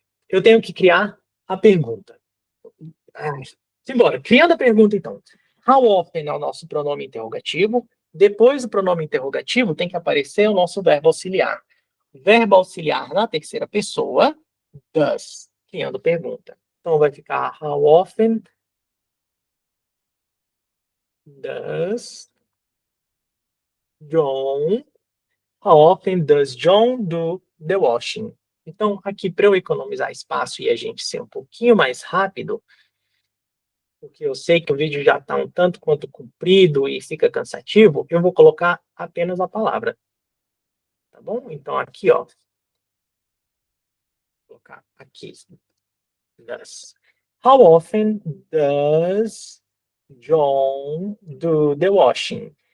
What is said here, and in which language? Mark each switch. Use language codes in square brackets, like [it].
[pt] Eu tenho que criar a pergunta. Simbora. Criando a pergunta, então. How often é o nosso pronome interrogativo. Depois do pronome interrogativo, tem que aparecer o nosso verbo auxiliar. Verbo auxiliar na terceira pessoa, does, criando pergunta. Então, vai ficar [en] how often does John, how often does John do the washing? [pt] Então, aqui, para eu economizar espaço e a gente ser um pouquinho mais rápido, porque eu sei que o vídeo já está um tanto quanto comprido e fica cansativo, eu vou colocar apenas a palavra, tá bom? Então, aqui, ó, vou colocar aqui, does. [en] How often does John do the washing?